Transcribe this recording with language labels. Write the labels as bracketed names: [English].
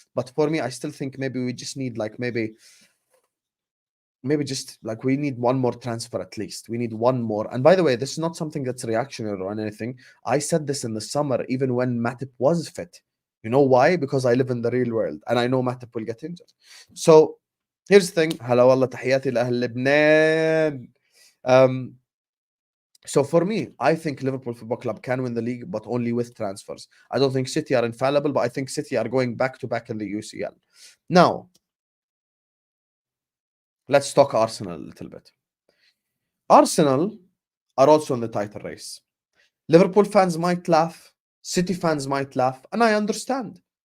[English] But for me, I still think maybe we just need like maybe just like we need one more transfer at least. We need one more. And by the way, this is not something that's reactionary or anything. I said this in the summer, even when Matip was fit. You know why? Because I live in the real world and I know Matip will get injured. So here's the thing. [Arabic] هلا والله تحياتي لأهل لبنان. [English] So for me, I think Liverpool Football Club can win the league, but only with transfers. I don't think City are infallible, but I think City are going back to back in the UCL. Now, let's talk Arsenal a little bit. Arsenal are also in the title race. Liverpool fans might laugh, City fans might laugh, and I understand.